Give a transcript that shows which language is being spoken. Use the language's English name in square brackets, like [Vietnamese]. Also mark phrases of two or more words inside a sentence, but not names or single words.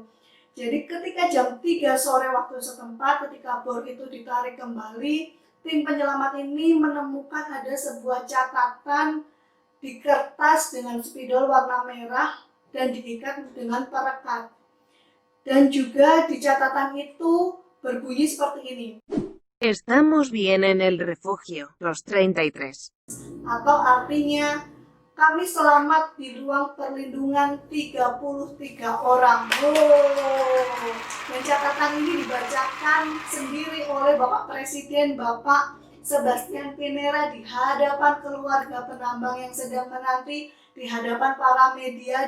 [Indonesian] Jadi ketika jam 3 sore waktu setempat, ketika bor itu ditarik kembali, tim penyelamat ini menemukan ada sebuah catatan di kertas dengan spidol warna merah dan diikat dengan perekat. Dan juga di catatan itu berbunyi seperti ini. [Spanish] Estamos bien en el refugio, los 33. [Indonesian] Atau artinya, kami selamat di ruang perlindungan 33 orang. Dan catatan ini dibacakan sendiri oleh Bapak Presiden, Bapak Sebastian Pinera di hadapan keluarga penambang yang sedang menanti, di hadapan para media.